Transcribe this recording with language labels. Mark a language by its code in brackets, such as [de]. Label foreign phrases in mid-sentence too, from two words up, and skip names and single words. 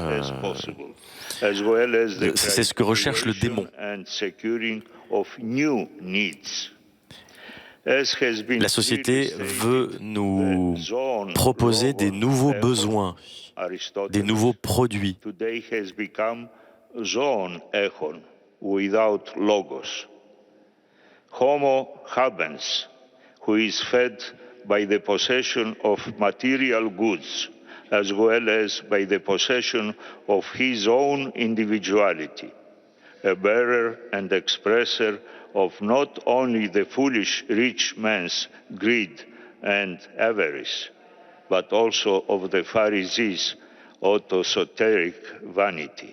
[fr] c'est ce que recherche le démon. La société veut nous proposer des nouveaux besoins, des nouveaux produits. [la] Homo habens, [en] who is fed by the possession of material goods, as well as by the possession of his own individuality, a bearer and expresser of not only the foolish rich man's greed and avarice, but also of the Pharisees' autosoteric vanity.